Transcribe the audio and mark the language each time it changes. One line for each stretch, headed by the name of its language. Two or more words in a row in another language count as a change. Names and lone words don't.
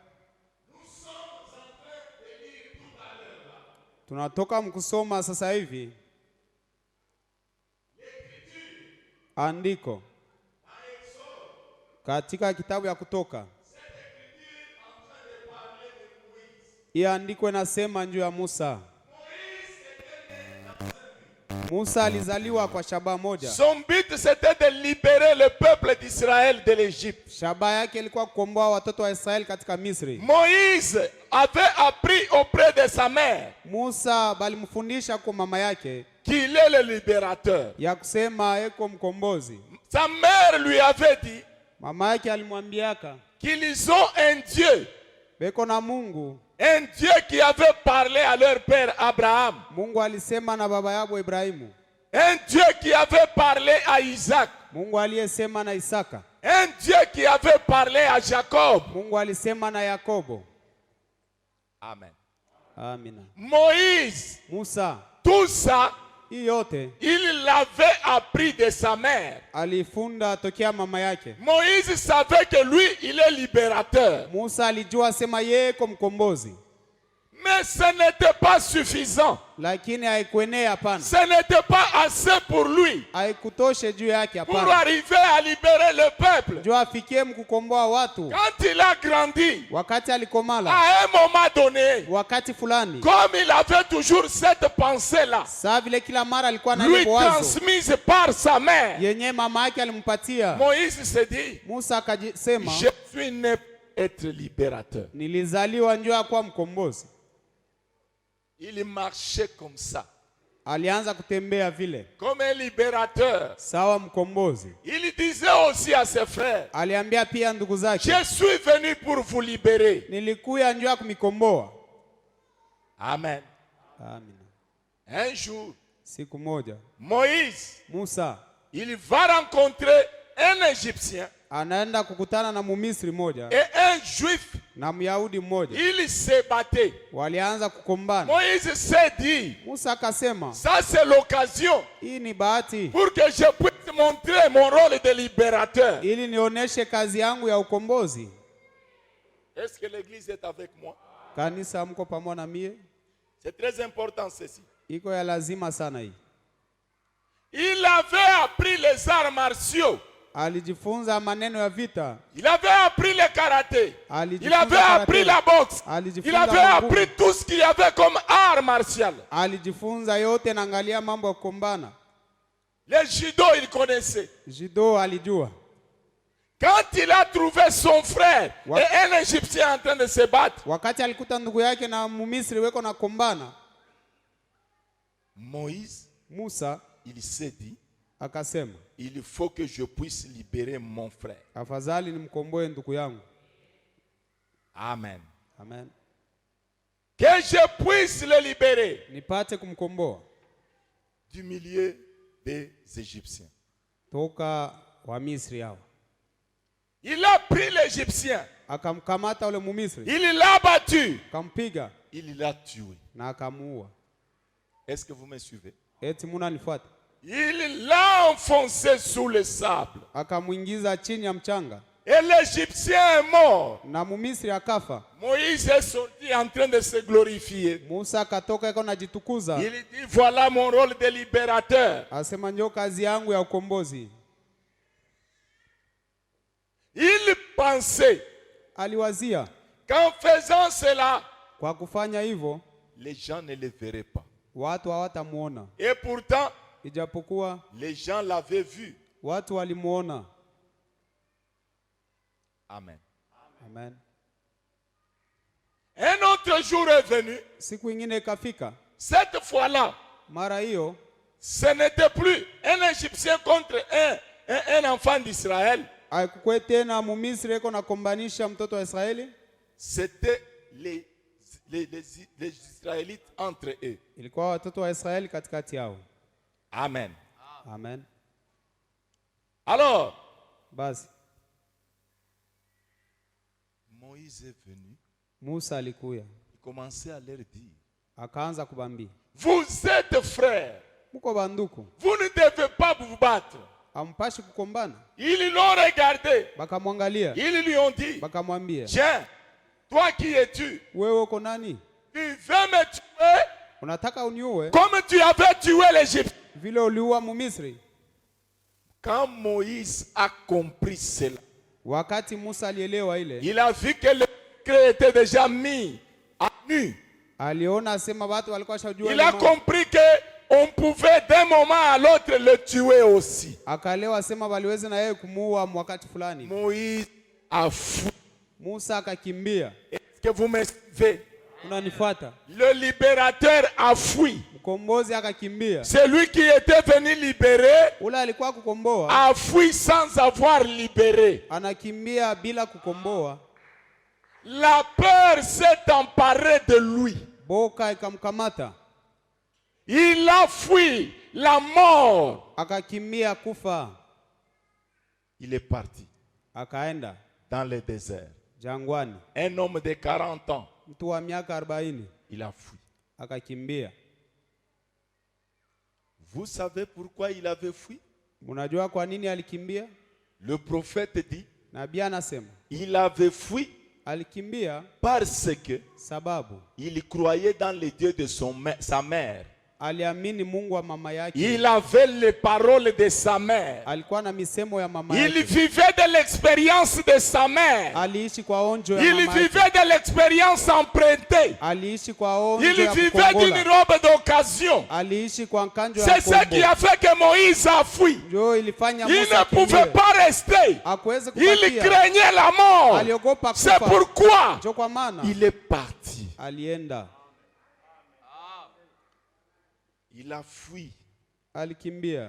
Swahili: Tunatoka mkusoma sasa hivi andiko katika kitabu ya Kutoka. Hii andiko inasema juu ya Musa. Musa alizaliwa kwa shabaha moja.
French: Son but c'était de libérer le peuple d'Israël de l'Égypte.
Swahili: Shabaha yake ilikuwa kukomboa watoto wa Israeli katika Misri.
French: Moïse avait appris auprès de sa mère.
Swahili: Musa balimfundisha kwa mama yake
French: qu'il est le libérateur.
Swahili: ya kusema eko mkombozi.
French: Sa mère lui avait dit,
Swahili: mama yake alimwambiaka
French: qu'ils ont un Dieu.
Swahili: Beko na Mungu.
French: Un Dieu qui avait parlé à leur père Abraham.
Swahili: Mungu alisema na baba yabo Ibrahimu.
French: Un Dieu qui avait parlé à Isaac.
Swahili: Mungu aliyesema na Isaka.
French: Un Dieu qui avait parlé à Jacob.
Swahili: Mungu alisema na Yakobo.
French: Amen.
Swahili: Amina.
French: Moïse,
Swahili: Musa,
French: tout ça,
Swahili: yote
French: il l'avait appris de sa mère.
Swahili: alifunda tokea mama yake.
French: Moïse savait que lui, il est libérateur.
Swahili: Musa alijua sema yeko mkombozi.
French: Mais ce n'était pas suffisant.
Swahili: Lakini haikuenea hapana.
French: Ce n'était pas assez pour lui.
Swahili: Haikutoshe juu yake hapana.
French: Pour arriver à libérer le peuple.
Swahili: Juu afikie mkukomboa watu.
French: Quand il a grandi,
Swahili: wakati alikomala,
French: à un moment donné,
Swahili: wakati fulani,
French: comme il avait toujours cette pensée-là,
Swahili: saa vile kila mara alikuwa na
French: lui
Swahili: ile wazo
French: transmise par sa mère,
Swahili: yenye mama yake alimpatia,
French: Moïse se dit,
Swahili: Musa akasema,
French: je suis né pour être libérateur.
Swahili: Nilizaliwa njoo ya kuwa mkombozi.
French: Il marchait comme ça.
Swahili: Alianza kutembea vile
French: comme un libérateur.
Swahili: sawa mkombozi.
French: Il disait aussi à ses frères,
Swahili: aliambia pia ndugu zake,
French: je suis venu pour vous libérer.
Swahili: Nilikuya njoo ya kumikomboa.
French: Amen.
Swahili: Amen.
French: Un jour,
Swahili: siku moja,
French: Moïse,
Swahili: Musa,
French: il va rencontrer un Égyptien,
Swahili: anaenda kukutana na Mumisri moja
French: et un Juif,
Swahili: na Myahudi mmoja.
French: Ils se battaient.
Swahili: Walianza kukombana.
French: Moïse s'est dit,
Swahili: Musa akasema,
French: ça c'est l'occasion
Swahili: hii ni bahati
French: pour que je puisse montrer mon rôle de libérateur.
Swahili: ili nionyeshe kazi yangu ya ukombozi.
French: Est-ce que l'église est avec moi?
Swahili: Kanisa mko pamoja na mie?
French: C'est très important ceci.
Swahili: Iko ya lazima sana hii.
French: Il avait appris les arts martiaux.
Swahili: Alijifunza maneno ya vita.
French: Il avait appris le karaté. Il avait appris la boxe. Il avait appris tout ce qu'il y avait comme art martial.
Swahili: Alijifunza yote na angalia mambo ya kukombana.
French: Le judo il connaissait.
Swahili: Judo alijua.
French: Quand il a trouvé son frère et un Égyptien en train de se battre,
Swahili: wakati alikuta ndugu yake na Mumisri weko na kombana,
French: Moïse,
Swahili: Musa,
French: il s'est dit,
Swahili: akasema,
French: il faut que je puisse libérer mon frère.
Swahili: Afadhali nimkomboe ndugu yangu.
French: Amen.
Swahili: Amen.
French: Que je puisse le libérer.
Swahili: Nipate kumkomboa
French: du milieu des Égyptiens.
Swahili: Toka wa Misri hao.
French: Il a pris l'Égyptien.
Swahili: Akamkamata ule Mumisri.
French: Il l'a battu.
Swahili: Akampiga.
French: Il l'a tué.
Swahili: Na akamuua.
French: Est-ce que vous me suivez?
Swahili: Eti munanifuata?
French: Il l'a enfoncé sous le sable.
Swahili: Akamuingiza chini ya mchanga.
French: Et l'Égyptien est mort.
Swahili: Na Mumisri akafa.
French: Moïse est sorti en train de se glorifier.
Swahili: Musa akatoka yuko najitukuza.
French: Il dit, voilà mon rôle de libérateur.
Swahili: Asema njoo kazi yangu ya ukombozi.
French: pensé
Swahili: aliwazia
French: qu'en faisant cela,
Swahili: kwa kufanya hivyo
French: les gens ne le verraient pas.
Swahili: watu hawatamuona.
French: Et pourtant,
Swahili: Ijapokuwa
French: les gens l'avaient vu.
Swahili: watu walimuona.
French: Amen.
Swahili: Amen.
French: Un autre jour est venu.
Swahili: Siku ingine ikafika.
French: Cette fois-là,
Swahili: Mara hiyo
French: ce n'était plus un Égyptien contre un enfant d'Israël.
Swahili: haikuwa tena Mumisri eko na kombanisha mtoto wa Israeli.
French: C'était les Israélites entre eux.
Swahili: Ilikuwa watoto wa Israeli katikati yao.
French: Amen.
Swahili: Amen.
French: Alors,
Swahili: Basi
French: Moïse est venu.
Swahili: Musa alikuya.
French: Il commençait à leur dire,
Swahili: Akaanza kubambia.
French: vous êtes frères.
Swahili: Muko banduku.
French: Vous ne devez pas vous battre.
Swahili: Ampashi kukombana.
French: Ils l'ont regardé.
Swahili: Bakamwangalia.
French: Ils lui ont dit,
Swahili: Bakamwambia.
French: tiens, toi qui es-tu?
Swahili: Wewe uko nani?
French: Tu veux me tuer
Swahili: Unataka uniue
French: comme tu avais tué l'Égypte.
Swahili: vile uliua Mumisri?
French: Quand Moïse a compris cela,
Swahili: Wakati Musa alielewa ile,
French: il a vu que le secret était déjà mis à nu.
Swahili: aliona sema watu walikuwa shajua.
French: Il a compris que on pouvait d'un moment à l'autre le tuer aussi.
Swahili: Akaelewa sema waliweza na yeye kumuua wakati fulani.
French: Moïse a fui.
Swahili: Musa akakimbia.
French: Est-ce que vous me suivez?
Swahili: Unanifuata?
French: Le libérateur a fui.
Swahili: Mkombozi akakimbia.
French: Celui qui était venu libérer
Swahili: Ule alikuwa kukomboa
French: a fui sans avoir libéré.
Swahili: anakimbia bila kukomboa.
French: La peur s'est emparée de lui.
Swahili: Boka ikamkamata.
French: Il a fui la mort.
Swahili: Akakimbia kufa.
French: Il est parti
Swahili: Akaenda
French: dans le désert.
Swahili: jangwani.
French: Un homme de 40 ans.
Swahili: Mtu wa miaka 40
French: Il a fui.
Swahili: akakimbia.
French: Vous savez pourquoi il avait fui?
Swahili: Mnajua kwa nini alikimbia?
French: Le prophète dit,
Swahili: Nabii anasema
French: il avait fui
Swahili: alikimbia
French: parce que
Swahili: sababu
French: il croyait dans le Dieu de sa mère.
Swahili: aliamini Mungu wa mama yake.
French: Il avait les paroles de sa mère.
Swahili: Alikuwa na misemo ya mama
French: Il
Swahili: yake.
French: vivait de l'expérience de sa mère.
Swahili: Aliishi kwa onjo ya
French: Il
Swahili: mama yake.
French: vivait de l'expérience empruntée.
Swahili: Aliishi kwa onjo
French: Il
Swahili: ya
French: vivait d'une
Swahili: kukongola.
French: robe d'occasion.
Swahili: Aliishi kwa kanjo ya
French: C'est ce qui a fait que Moïse a fui.
Swahili: Ndio ilifanya
French: Il
Swahili: Musa
French: ne pouvait
Swahili: akimbie.
French: pas rester.
Swahili: Hakuweza
French: Il
Swahili: kubakia.
French: craignait la mort.
Swahili: Aliogopa
French: C'est
Swahili: kufa.
French: pourquoi
Swahili: Ndio kwa maana
French: il est parti.
Swahili: alienda.
French: Il a fui
Swahili: Alikimbia.